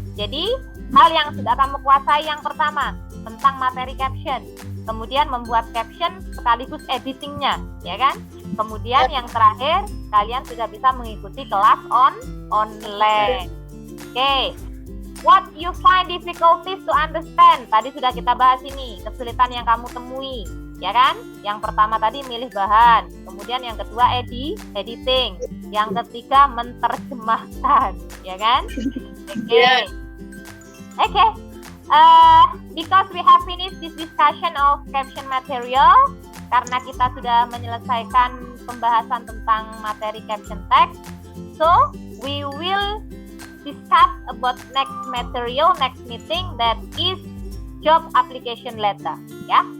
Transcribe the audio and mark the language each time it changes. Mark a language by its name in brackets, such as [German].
[Indonesian] Jadi, hal yang sudah kamu kuasai yang pertama tentang materi caption. Kemudian membuat caption sekaligus editingnya, ya kan? Kemudian yang terakhir, kalian sudah bisa mengikuti kelas online. Oke. [English] What you find difficulties to understand. [Indonesian] Tadi sudah kita bahas ini, kesulitan yang kamu temui, ya kan? Yang pertama tadi milih bahan, kemudian yang kedua editing, yang ketiga menerjemahkan, ya kan? Oke. Oke. [English] Because we have finished this discussion of caption material, [Indonesian] karena kita sudah menyelesaikan pembahasan tentang materi caption text, [English] so we will discuss about next material, next meeting, that is job application letter, ya.